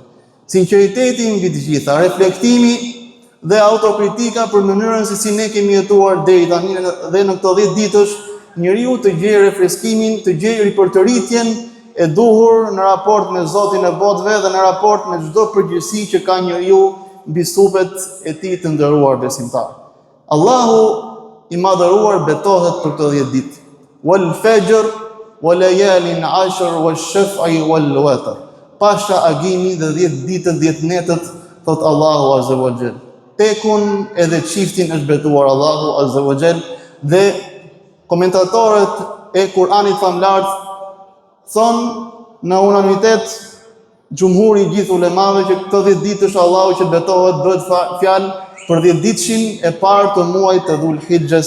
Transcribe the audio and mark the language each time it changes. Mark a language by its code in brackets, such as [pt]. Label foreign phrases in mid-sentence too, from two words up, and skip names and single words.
[sq] Sinqeriteti mbi të gjitha, reflektimi dhe autokritika për mënyrën se si ne kemi jetuar deri tani, dhe në këto 10 ditësh njeriu të gjejë refreskimin, të gjejë ripërtëritjen e duhur në raport me Zotin e botëve dhe në raport me çdo përgjegjësi që ka njeriu mbi supet e tij të nderuar besimtar. Allahu i madhëruar betohet për këto 10 ditë. [ar] والفجر وليال عشر والشفع والوتر. [sq] Pasha agimi dhe 10 ditët, 10 netët, thot Allahu [ar] عز وجل. [sq] Tekun edhe çiftin është betuar Allahu [ar] عز وجل, [sq] dhe komentatorët e Kur'anit famlar thonë në unanimitet, xhumhuri i gjithë ulemave, që këto 10 ditësh Allahu që betohet bëhet fjalë për 10 ditëshin e parë të muajit të Dhul Hijjes.